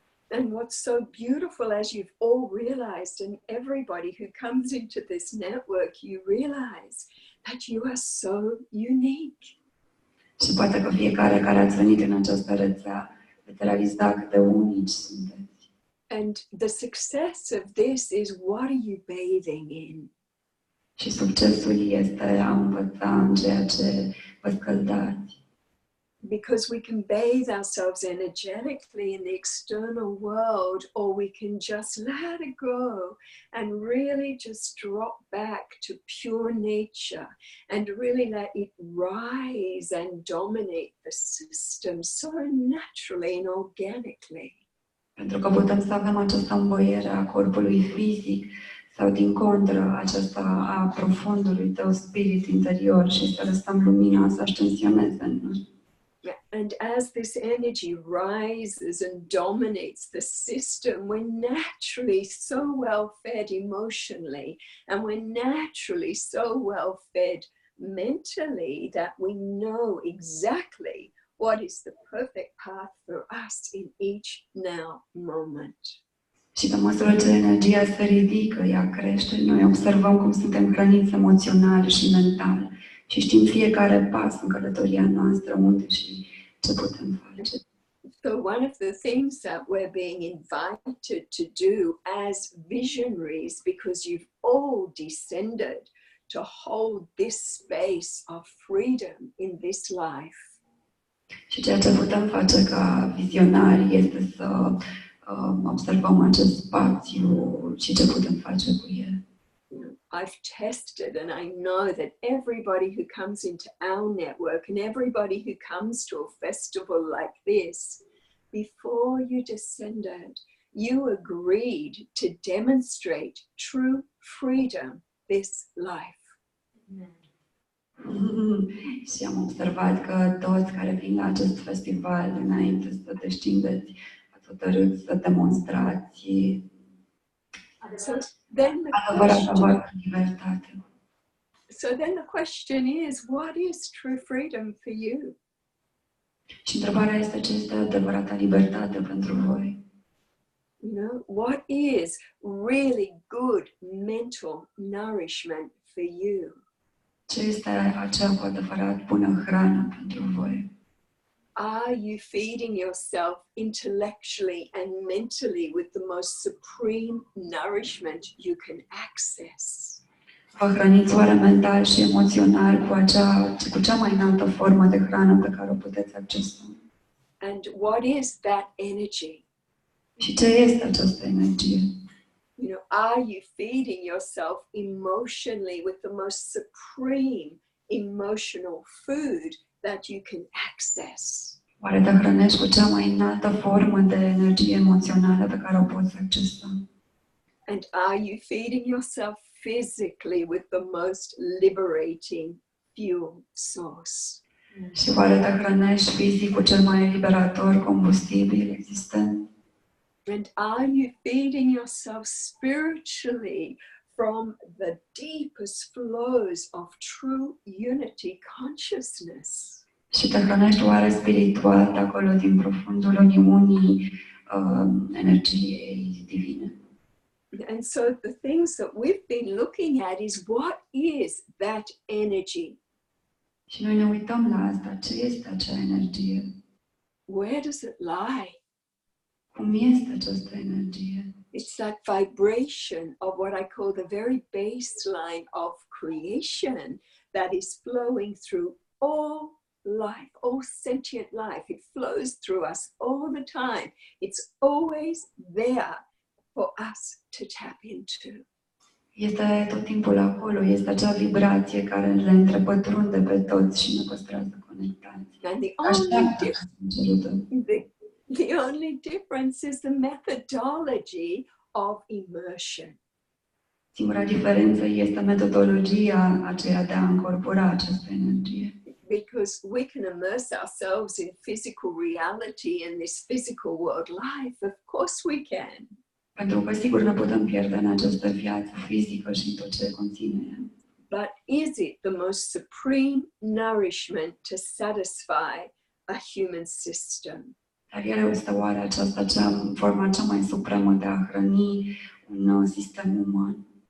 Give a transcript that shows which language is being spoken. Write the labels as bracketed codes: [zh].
[en] And what's so beautiful, as you've all realized, and everybody who comes into this network, you realize that you are so unique. [ro] Și poate că fiecare care ați venit în această rețea veți realiza cât de unici sunteți. [en] And the success of this is, what are you bathing in? [ro] Și succesul este a învăța în ceea ce vă scăldați. [en] Because we can bathe ourselves energetically in the external world, or we can just let it go and really just drop back to pure nature and really let it rise and dominate the system so naturally and organically. [ro] Pentru că putem să avem această învoiere a corpului fizic sau, din contră, aceasta a profundului tău spirit interior și să lăsăm lumina să ascensioneze în noi. [en] And as this energy rises and dominates the system, we're naturally so well fed emotionally, and we're naturally so well fed mentally that we know exactly what is the perfect path for us in each now moment. [ro] Și pe măsură ce energia se ridică, ea crește, noi observăm cum suntem hrăniți emoțional și mental și știm fiecare pas în călătoria noastră, unde și ce putem face. [en] So one of the things that we're being invited to do as visionaries, because you've all descended to hold this space of freedom in this life. [ro] Și ceea ce putem face ca vizionari este să observăm acest spațiu și ce putem face cu el. [en] I've tested, and I know that everybody who comes into our network and everybody who comes to a festival like this, before you descended, you agreed to demonstrate true freedom this life. [ro] Și am observat că toți care vin la acest festival, înainte să descindeți, ați hotărât să demonstrați adevărata libertate. [en] So then the question is, what is true freedom for you? [ro] Și întrebarea este, ce este adevărata libertate pentru voi? [en] You know, what is really good mental nourishment for you? [ro] Ce este acea cu adevărat bună hrană pentru voi? [en] Are you feeding yourself intellectually and mentally with the most supreme nourishment you can access? [ro] Vă hrăniți oare mental și emoțional cu cea mai înaltă formă de hrană pe care o puteți accesa? [en] And what is that energy? [ro] Și ce este această energie? [en] You know, are you feeding yourself emotionally with the most supreme emotional food that you can access? [ro] Oare te hrănești cu cea mai înaltă formă de energie emoțională pe care o poți accesa? [en] And are you feeding yourself physically with the most liberating fuel source? [ro] Și oare te hrănești fizic cu cel mai eliberator combustibil existent? [en] And are you feeding yourself spiritually from the deepest flows of true unity consciousness? [ro] Și te hrănești oare spiritual de acolo, din profundul uniunii energiei divine? [en] And so the things that we've been looking at is, what is that energy? [ro] Și noi ne uităm la asta. Ce este acea energie? [en] Where does it lie? [ro] Cum este această energie? [en] It's that vibration of what I call the very baseline of creation that is flowing through all life, all sentient life. It flows through us all the time. It's always there for us to tap into. [ro] Este tot timpul acolo, este acea vibrație care le întrepătrunde pe toți și ne păstrează conectați. [en] And [ro] Așteaptă ca să fim cerută. [en] the only difference is the methodology of immersion. [ro] Singura diferență este metodologia aceea de a încorpora această energie. [en] Because we can immerse ourselves in physical reality in this physical world life. Of course we can. [ro] Pentru că sigur ne putem pierde în această viață fizică și în tot ce conține ea. [en] But is it the most supreme nourishment to satisfy a human system? [ro] Dar el este oare aceasta forma cea mai supremă de a hrăni un sistem uman?